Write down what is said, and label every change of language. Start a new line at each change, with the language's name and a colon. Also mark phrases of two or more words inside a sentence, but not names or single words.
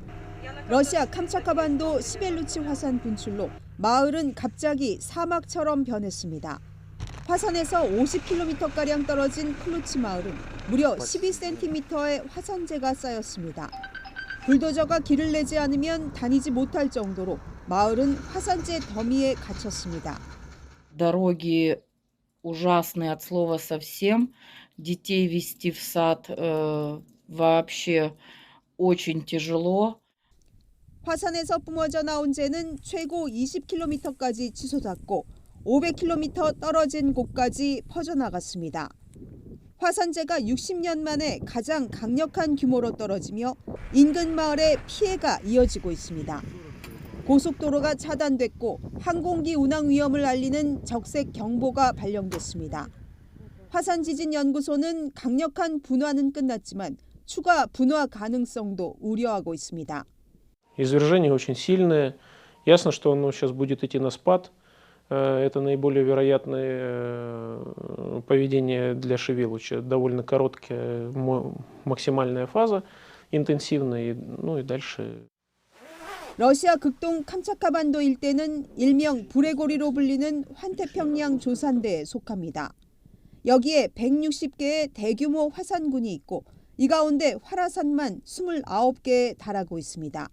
Korean: 러시아 캄차카 반도 시벨루치 화산 분출로 마을은 갑자기 사막처럼 변했습니다. 화산에서 50km가량 떨어진 클루치 마을은 무려 12cm의 화산재가 쌓였습니다. 불도저가 길을 내지 않으면 다니지 못할 정도로 마을은 화산재 더미에 갇혔습니다.
Russian: Дороги ужасные от слова совсем. Детей вести в сад вообще очень тяжело.
Korean: 화산에서 뿜어져 나온 재는 최고 20km까지 치솟았고 500km 떨어진 곳까지 퍼져나갔습니다. 화산재가 60년 만에 가장 강력한 규모로 떨어지며 인근 마을에 피해가 이어지고 있습니다. 고속도로가 차단됐고 항공기 운항 위험을 알리는 적색 경보가 발령됐습니다. 화산지진연구소는 강력한 분화는 끝났지만 추가 분화 가능성도 우려하고 있습니다.
Russian: Извержения очень сильные. Ясно, что оно сейчас будет идти на спад. Это наиболее вероятное поведение для Шевелуча. Довольно короткая максимальная фаза, интенсивная, и дальше.
Korean: 러시아 극동 캄차카 반도 일대는 일명 불의 고리로 불리는 환태평양 조산대에 속합니다. 여기에 160개의 대규모 화산군이 있고 이 가운데 활화산만 29개에 달하고 있습니다.